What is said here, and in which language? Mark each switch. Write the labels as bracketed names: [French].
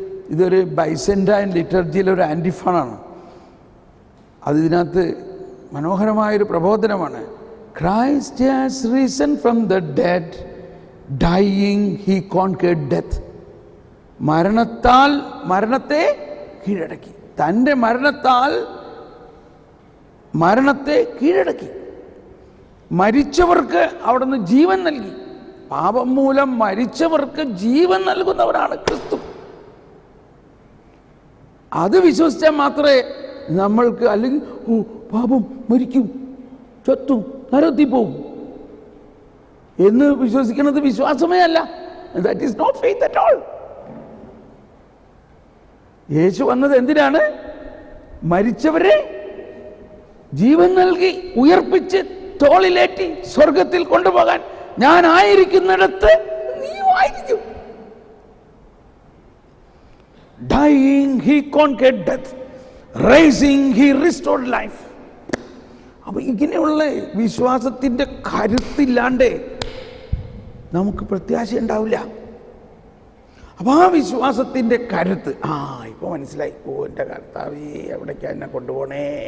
[Malayalam] ഇതൊരു ബൈസെൻ്റൈൻ ലിറ്റർജിയിലെ ഒരു ആൻറ്റിഫോണാണ്. ഇതിനകത്ത് മനോഹരമായൊരു പ്രബോധനമാണ്. [English] Christ has risen from the dead. Dying he conquered death. [Malayalam] മരണത്താൽ മരണത്തെ കീഴടക്കി. തൻ്റെ മരണത്താൽ മരണത്തെ കീഴടക്കി. മരിച്ചവർക്ക് അവിടുന്ന് ജീവൻ നൽകി. പാപം മൂലം മരിച്ചവർക്ക് ജീവൻ നൽകുന്നവരാണ് ക്രിസ്തു. അത് വിശ്വസിച്ചാൽ മാത്രമേ നമ്മൾക്ക്, അല്ലെങ്കിൽ പാപം മരിക്കും, ചത്തും, നരകത്തിൽ പോവും എന്ന് വിശ്വസിക്കുന്നത് വിശ്വാസമേ അല്ല. [English] That is not faith at all. [Malayalam] യേശു വന്നത് എന്തിനാണ്? മരിച്ചവരെ ജീവൻ നൽകി ഉയർപ്പിച്ച് തോളിലേറ്റി സ്വർഗത്തിൽ കൊണ്ടുപോകാൻ. ഞാൻ ആയിരിക്കുന്നിടത്ത് നീയും ആയിരിക്കും. [English] Dying he conquered death. Rising he restored life. [Malayalam] അപ്പോൾ ഇങ്ങനെയുള്ള വിശ്വാസത്തിൻ്റെ കരുത്തില്ലാണ്ട് നമുക്ക് പ്രത്യാശ ഉണ്ടാവില്ല. അപ്പോൾ ആ വിശ്വാസത്തിൻ്റെ കരുത്ത്, ഇപ്പോൾ മനസ്സിലായി. എൻ്റെ കർത്താവേ, എവിടേക്കാ എന്നെ കൊണ്ടുപോണേ?